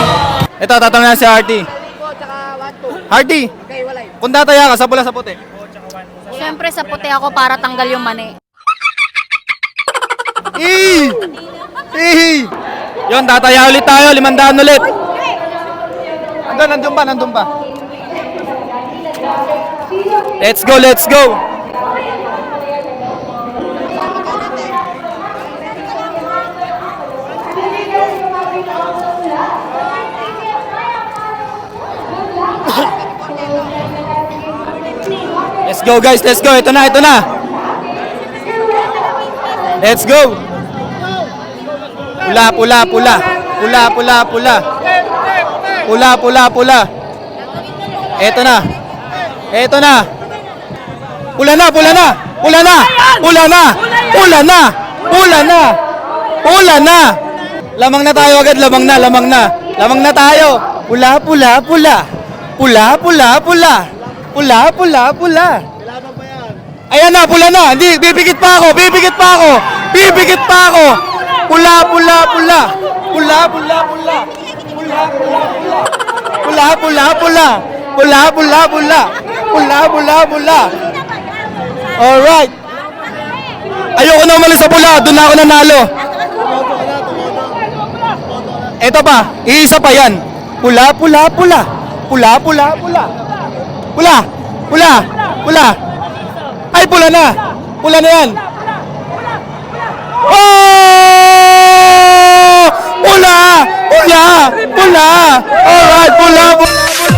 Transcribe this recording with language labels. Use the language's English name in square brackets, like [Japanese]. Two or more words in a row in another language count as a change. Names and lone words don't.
[Filipino] Ito, tatanungin na si Hardy. Hardy, kung tataya ka, sa pula sa puti. Siyempre sa puti ako para tanggal yung mani. Yon, tataya ulit tayo, 500 ulit. Nandun pa, nandun pa. [English] Let's go, let's go. Let's go guys, let's go. [Filipino] Ito na, ito na. [English] Let's go. [Filipino] Pula, pula, pula. Pula, pula, pula. Pula, pula, pula. Ito na. Ito na. Pula na, pula na. Pula na. Pula na. Pula na. Pula na. Pula na. Lamang na tayo agad, lamang na, lamang na. Lamang na tayo. Pula, pula, pula. Pula, pula, pula. Pula, pula, pula. Ayan na, pula na. Hindi, bibigit pa ako, bibigit pa ako. Bibigit pa ako. Pula, pula, pula. Pula, pula, pula. Pula, pula, pula. Pula, pula, pula. Pula, pula, pula. Pula, pula, pula. Alright. Ayoko na umalis sa pula. Doon na ako nanalo. Ito pa. Iisa pa yan. Pula, pula, pula. Pula, pula, pula. Pula. Pula. Pula. Ay, pula na. Pula na yan. Oh! Pula! Pula! Pula! Alright, pula, pula, pula.